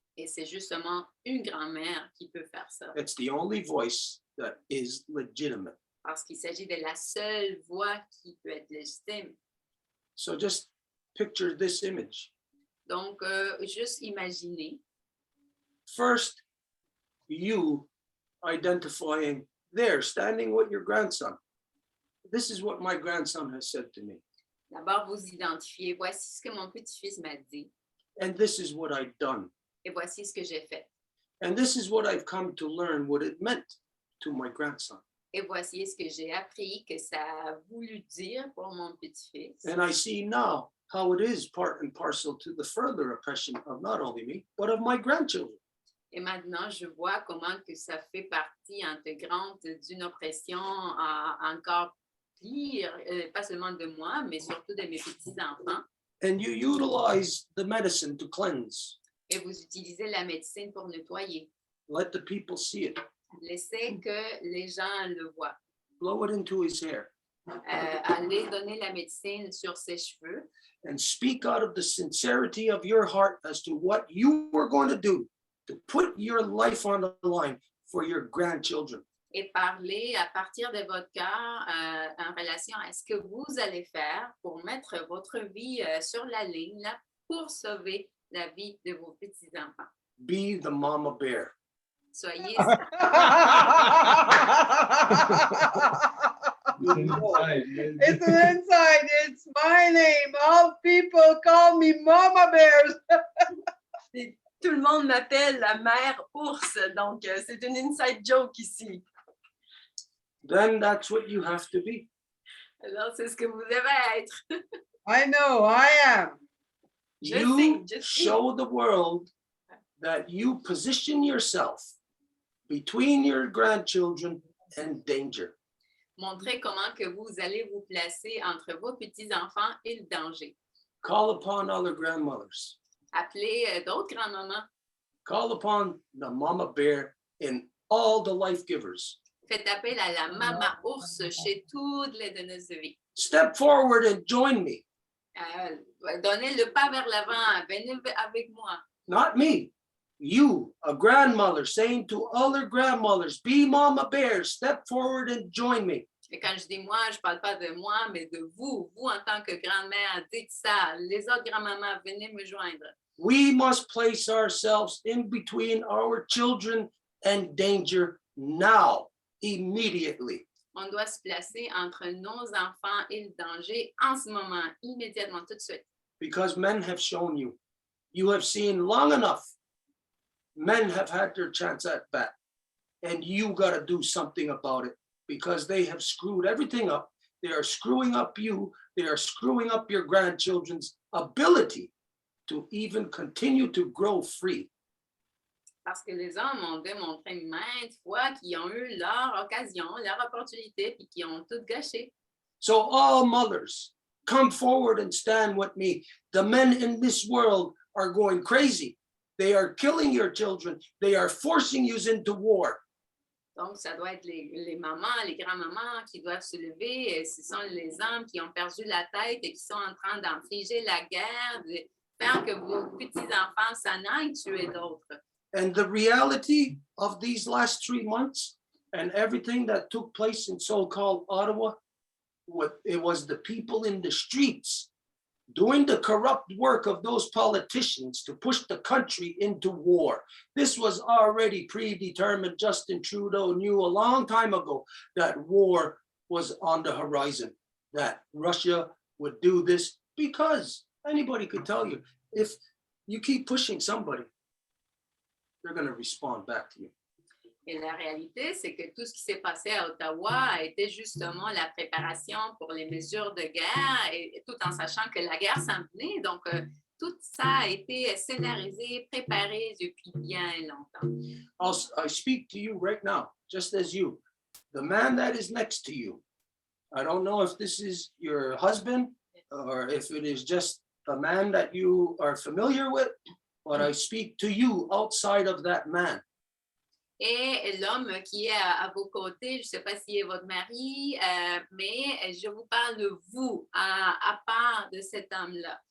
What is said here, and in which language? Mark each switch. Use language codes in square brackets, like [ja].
[fr] Et c'est justement une grand-mère qui peut faire ça. [en] It's the only voice that is legitimate. [fr] Parce qu'il s'agit de la seule voix qui peut être légitime. [en] So just picture this image. [fr] Donc, juste imaginez. [en] First, you identifying there, standing with your grandson. This is what my grandson has said to me. [fr] D'abord, vous identifiez. Voici ce que mon petit-fils m'a dit. [en] And this is what I've done. [fr] Et voici ce que j'ai fait. [en] And this is what I've come to learn what it meant to my grandson. [fr] Et voici ce que j'ai appris que ça a voulu dire pour mon petit-fils. [en] And I see now how it is part and parcel to the further oppression of not only me, but of my grandchildren. [fr] Et maintenant, je vois comment que ça fait partie intégrante d'une oppression encore pire, pas seulement de moi, mais surtout de mes petits-enfants. [en] And you utilize the medicine to cleanse. [fr] Et vous utilisez la médecine pour nettoyer. [en] Let the people see it. [fr] Laissez que les gens le voient. [en] Blow it into his hair. [fr] Allez donner la médecine sur ses cheveux. [en] And speak out of the sincerity of your heart as to what you were going to do to put your life on the line for your grandchildren. [fr] Et parler à partir de votre cœur en relation à ce que vous allez faire pour mettre votre vie sur la ligne là, pour sauver la vie de vos petits-enfants. [en] Be the mama bear. [fr] Soyez [en] It's inside. It's an inside. It's my name. All people call me Mama Bears. [fr] Et tout le monde m'appelle la mère ours, donc c'est une inside joke ici. [en] Then that's what you have to be. [fr] Alors, c'est ce que vous devez être. [en] I know, I am. You Just show the world that you position yourself between your grandchildren and danger. [fr] Montrez comment que vous allez vous placer entre vos petits-enfants et le danger. [en] Call upon other grandmothers. [fr] Appelez d'autres grands-mamans. [en] Call upon the mama bear and all the life givers. [fr] Faites appel à la maman ours chez toutes les donneuses de vie. [en] Step forward and join me. [fr] Donnez le pas vers l'avant. Venez avec moi. [en] Not me. You, a grandmother, saying to other grandmothers, be mama bears, step forward and join me. [fr] Et quand je dis moi, je ne parle pas de moi, mais de vous. Vous, en tant que grand-mère, dites ça. Les autres grand-mamans, venez me joindre. [en] We must place ourselves in between our children and danger now, immediately. [fr] On doit se placer entre nos enfants et le danger en ce moment, immédiatement, tout de suite. [en] Because men have shown you. You have seen long enough. Men have had their chance at bat. And you got to do something about it because they have screwed everything up. They are screwing up you. They are screwing up your grandchildren's ability to even continue to grow free. [fr] Parce que les hommes ont démontré maintes fois qu'ils ont eu leur occasion, leur opportunité, puis qu'ils ont tout gâché. [en] So all mothers, come forward and stand with me. The men in this world are going crazy. They are killing your children. They are forcing you into war. [fr] Donc, ça doit être les mamans, les grands-mamans qui doivent se lever. Et ce sont les hommes qui ont perdu la tête et qui sont en train d'infliger la guerre, de faire que vos petits-enfants s'en aillent tuer d'autres. [en] And the reality of these last 3 months and everything that took place in so-called Ottawa, it was the people in the streets doing the corrupt work of those politicians to push the country into war. This was already predetermined. Justin Trudeau knew a long time ago that war was on the horizon, that Russia would do this because anybody could tell you, if you keep pushing somebody, they're going to respond back to you. [fr] Et la réalité, c'est que tout ce qui s'est passé à Ottawa était justement la préparation pour les mesures de guerre, et tout en sachant que la guerre s'en venait. Donc, tout ça a été scénarisé, préparé depuis bien longtemps. [en] I speak to you right now, just as you, the man that is next to you. I don't know if this is your husband or if it is just a man that you are familiar with, but I speak to you outside of that man. [fr] Et l'homme qui est à vos côtés, je ne sais pas s'il est votre mari, mais je vous parle de vous, à part de cet homme-là.